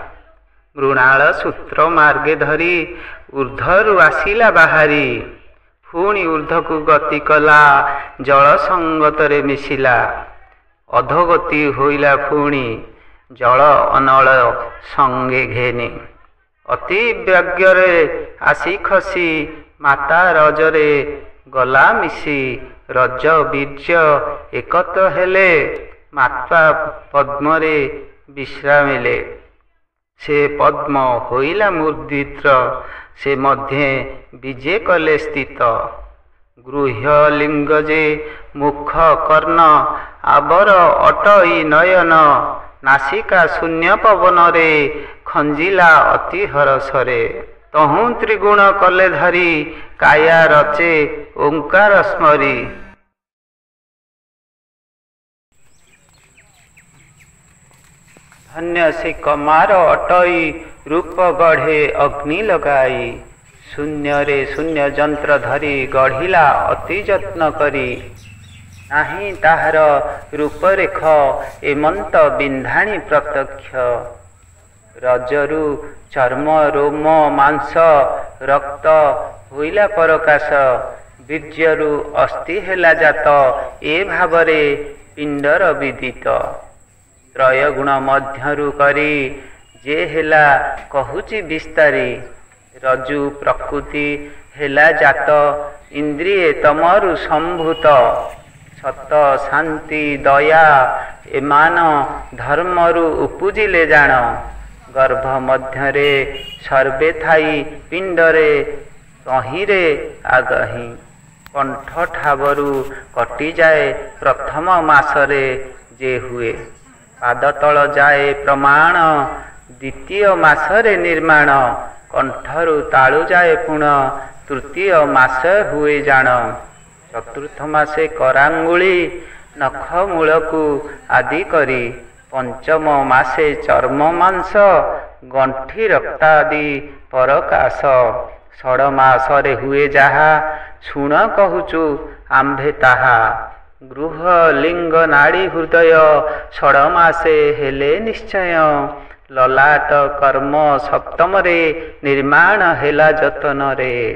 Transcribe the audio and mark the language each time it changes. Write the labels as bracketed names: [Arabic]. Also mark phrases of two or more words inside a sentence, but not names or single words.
[Odia] ମୃଣାଳ ସୂତ୍ର ମାର୍ଗେ ଧରି ଊର୍ଦ୍ଧ୍ୱରୁ ଆସିଲା ବାହାରି ପୁଣି ଊର୍ଦ୍ଧ୍ୱକୁ ଗତି କଲା ଜଳ ସଙ୍ଗତରେ ମିଶିଲା ଅଧୋଗତି ହୋଇଲା ପୁଣି ଜଳ ଅନଳ ସଙ୍ଗେ ଘେନି ଅତି ବ୍ୟଗ୍ରେ ଆସି ଖସି ମାତା ରଜରେ ଗଲା ମିଶି ରଜ ବୀର୍ଯ୍ୟ ଏକତ ହେଲେ ମାତା ପଦ୍ମରେ ବିଶ୍ରାମିଲେ ସେ ପଦ୍ମ ହୋଇଲା ମୂର୍ଧିତ୍ର ସେ ମଧ୍ୟ ବିଜେ କଲେ ସ୍ଥିତ ଗୁହ୍ୟ ଲିଙ୍ଗ ଯେ ମୁଖ କର୍ଣ୍ଣ ଆଉର ଅଟଇ ନୟନ ନାସିକା ଶୂନ୍ୟ ପବନ ରେ ଖଞ୍ଜିଲା ଅତି ହରଷରେ ତହୁଁ ତ୍ରିଗୁଣ କଲେ ଧରି କାୟା ରଚେ ଓଁକାର ସ୍ମରି। ଧନ୍ୟ ସେ କମାର ଅଟଇ ରୂପ ଗଢ଼େ ଅଗ୍ନି ଲଗାଇ ଶୂନ୍ୟ ରେ ଶୂନ୍ୟ ଯନ୍ତ୍ର ଧରି ଗଢ଼ିଲା ଅତି ଯତ୍ନ କରି ନାହିଁ ତାହାର ରୂପରେଖ ଏମନ୍ତ ବିନ୍ଧାଣି ପ୍ରତ୍ୟକ୍ଷ ରଜରୁ ଚର୍ମ ରୋମ ମାଂସ ରକ୍ତ ହୋଇଲା ପରକାଶ ବୀର୍ଯ୍ୟରୁ ଅସ୍ଥି ହେଲା ଜାତ ଏ ଭାବରେ ପିଣ୍ଡର ବିଦିତ ତ୍ରୟ ଗୁଣ ମଧ୍ୟରୁ କରି ଯେ ହେଲା କହୁଛି ବିସ୍ତାରି ରଜୁ ପ୍ରକୃତି ହେଲା ଜାତ ଇନ୍ଦ୍ରିୟ ତମରୁ ସମ୍ଭୂତ ସତ ଶାନ୍ତି ଦୟା ଏମାନ ଧର୍ମରୁ ଉପୁଜିଲେ ଜାଣ ଗର୍ଭ ମଧ୍ୟରେ ସର୍ବେ ଥାଇ ପିଣ୍ଡରେ ତହିଁରେ ଆଗହି କଣ୍ଠ ଠାବରୁ କଟି ଯାଏ ପ୍ରଥମ ମାସରେ ଯେ ହୁଏ ପାଦ ତଳ ଯାଏ ପ୍ରମାଣ ଦ୍ୱିତୀୟ ମାସରେ ନିର୍ମାଣ କଣ୍ଠରୁ ତାଳୁ ଯାଏ ପୁଣ ତୃତୀୟ ମାସ ହୁଏ ଜାଣ ଚତୁର୍ଥ ମାସେ କରାଙ୍ଗୁଳି ନଖ ମୂଳକୁ ଆଦି କରି ପଞ୍ଚମ ମାସେ ଚର୍ମ ମାଂସ ଗଣ୍ଠି ରକ୍ତାଦି ପରକାଶ। ଷଡ଼ମାସରେ ହୁଏ ଯାହା, ଶୁଣ କହୁଛୁ ଆମ୍ଭେ ତାହା। ଗୃହ ଲିଙ୍ଗ ନାଡ଼ି ହୃଦୟ, ଷଡ଼ମାସେ ହେଲେ ନିଶ୍ଚୟ। ଲଲାଟ କର୍ମ ସପ୍ତମରେ, ନିର୍ମାଣ ହେଲା ଯତନରେ।